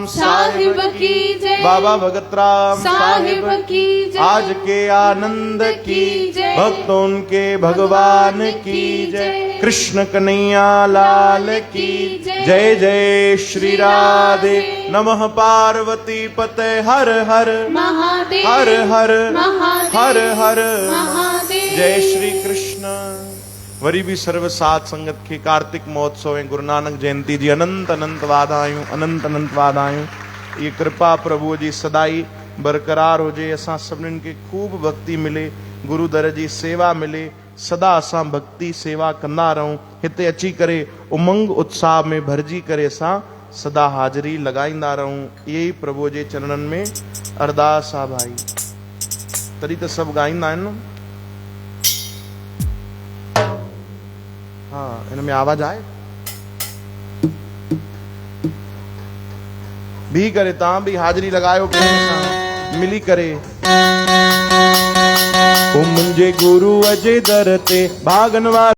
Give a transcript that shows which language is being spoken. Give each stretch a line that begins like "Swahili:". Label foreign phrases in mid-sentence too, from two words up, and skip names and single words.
Hindi: साहिब की जय। बाबा भगत राम साहिब की जय। आज के आनंद की जय। भक्तों के भगवान की जय। कृष्ण कन्हैया लाल की जय। जय श्री राधे।
Sanskrit: नमः पार्वती पते हर हर
Hindi: महादेव। हर हर महादेव। हर हर महादेव। जय श्री कृष्ण।
Sindhi: वरी भी सर्व साध संगत के कार्तिक महोत्सव है गुरु नानक जयंती जी अनंत अनंत वाधायूं अनंत अनंत वाधायूं।
Hindi: ये कृपा प्रभु जी सदाई बरकरार हो जाए।
Sindhi: असां सभिनीनि खे खूब भक्ति मिले गुरु दर जी सेवा मिले सदा असां भक्ति सेवा कंदा रहूं। हिते अची करे उमंग उत्साह में भरजी करे असां सदा हाज़िरी लॻाईंदा रहूं। यही प्रभु जे चरणनि में अरदास आहे भाई। तॾहिं त सभु ॻाईंदा आहिनि न। हाँ इन में आवाज आए भी करे तव्हां भी हाज़िरी लॻायो प्रेम सां मिली करे। ओ मुंहिंजे गुरूअ जे दर ते भागन वारा